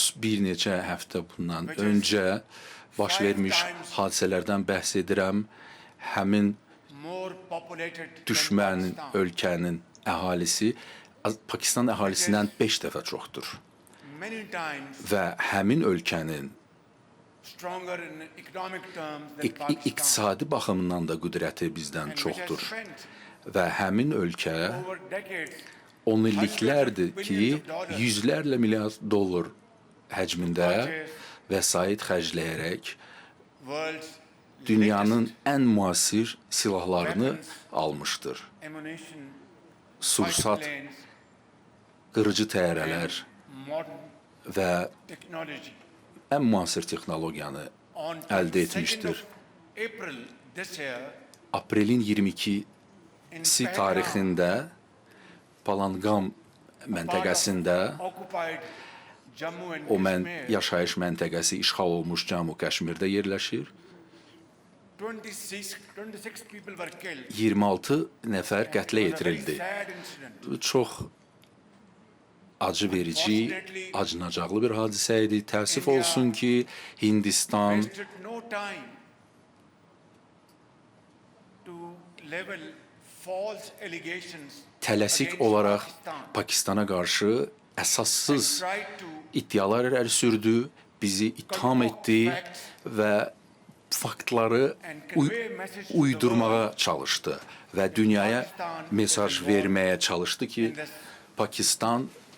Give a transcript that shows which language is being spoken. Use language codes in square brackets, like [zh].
[az] Bir neçə həftə bundan öncə baş vermiş hadisələrdən bəhs edirəm. Həmin [en] More populated than [az] düşmən [en] Pakistan. [az] ölkənin əhalisi Pakistan əhalisindən 5 dəfə çoxdur [en] Many times [az] və həmin ölkənin [en] stronger in economic terms than Pakistan. [az] iqtisadi baxımından da qüdrəti bizdən [en] And which has [az] çoxdur [en] spent [az] və həmin ölkə [en] over decades [az] 10 illiklərdir ki, yüzlərlə milyard dollar həcmində vəsait xərcləyərək [en] world's [az] dünyanın [en] latest [az] ən müasir silahlarını almışdır. [en] ammunition, [az] Sursat, [en] fighter planes, [az] qırıcı təyyarələr [en] and modern [az] və [en] technology. [az] ən müasir texnologiyanı [en] On [az] əldə etmişdir. [en] of April this year, [az] Aprelin 22-si [en] in Pahalgam, [az] tarixində Palanqam məntəqəsində [en] part of occupied Jammu and [az] o [en] Kashmir, [az] yaşayış məntəqəsi işğal olmuş Cəmu Kəşmirdə yerləşir. [en] 26 people were killed. [az] 26 nəfər qətlə [en] It was a very [az] yetirildi. [en] sad incident. [az] Bu çox acı verici, acınacaqlı bir hadisə idi. Təəssüf olsun ki, Hindistan [en] Wasted no time to level false allegations [az] tələsik [en] against [az] olaraq [en] Pakistan [az] Pakistana qarşı əsassız [en] and tried to [az] iddialar irəli sürdü, bizi ittiham etdi və faktları uydurmağa çalışdı və dünyaya mesaj verməyə çalışdı ki, Pakistan